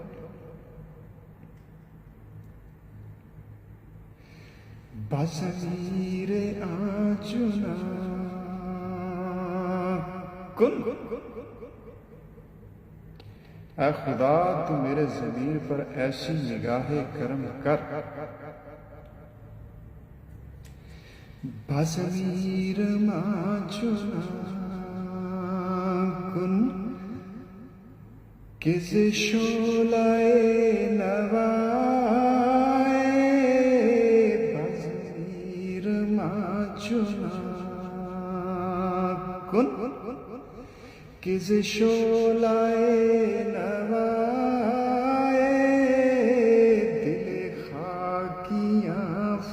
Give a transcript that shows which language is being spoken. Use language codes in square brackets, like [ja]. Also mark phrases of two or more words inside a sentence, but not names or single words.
[fa] بضمیر آنچنا کن، [ur] اے خدا تو میرے ضمیر پر ایسی نگاہ کرم کر۔ [fa] بضمیر آنچنا کن کہ ز شعلہ نوائے، بضمیر آنچنا کن کہ ز شعلہ نوائے، دل خاکیاں